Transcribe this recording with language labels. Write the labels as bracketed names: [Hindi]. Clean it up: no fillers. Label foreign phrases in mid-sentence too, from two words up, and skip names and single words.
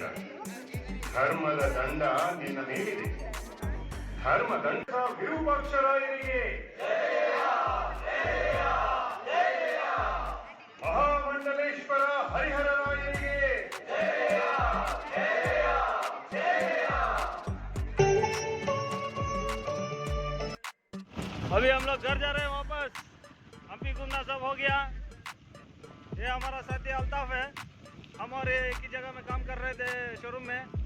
[Kannada] ಧರ್ಮದ ದಂಡ ನಿನ್ನ ಮೇಲಿದೆ. ಧರ್ಮ ದಂಡ ವಿರೂಪಾಕ್ಷರಾಯರಿಗೆ, ಮಹಾಮಂಡಲೇಶ್ವರ ಹರಿಹರರಾಯರಿಗೆ. [Hindi] अभी हम लोग घर जा रहे हैं वापस. हम्पी घूमना सब हो गया. ये हमारा साथी अल्ताफ है. हम और ये एक ही जगह में काम कर रहे थे शोरूम में.